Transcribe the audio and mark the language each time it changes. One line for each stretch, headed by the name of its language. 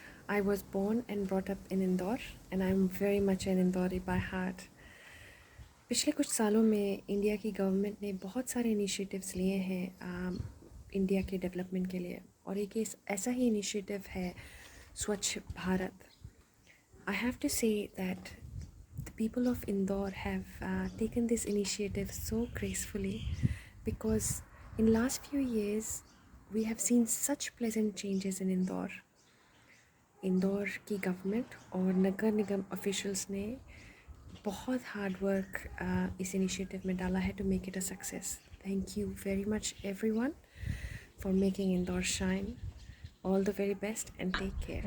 English: I was born and brought up in Indore and I am very much an Indori by heart.
Hindi: पिछले कुछ सालों में India की government ने बहुत सारे इनिशिएटिव्स लिए हैं इंडिया के डेवलपमेंट के लिए और एक ऐसा ही इनिशिएटिव है स्वच्छ Bharat.
English: I have to say that the people of Indore have taken this initiative so gracefully because in last few years we have seen such pleasant changes in Indore.
Hindi: Indore की government और नगर निगम officials ने बहुत hard work इस initiative में डाला है
English: To make it a success. Thank you very much everyone for making Indore shine. All the very best and take care.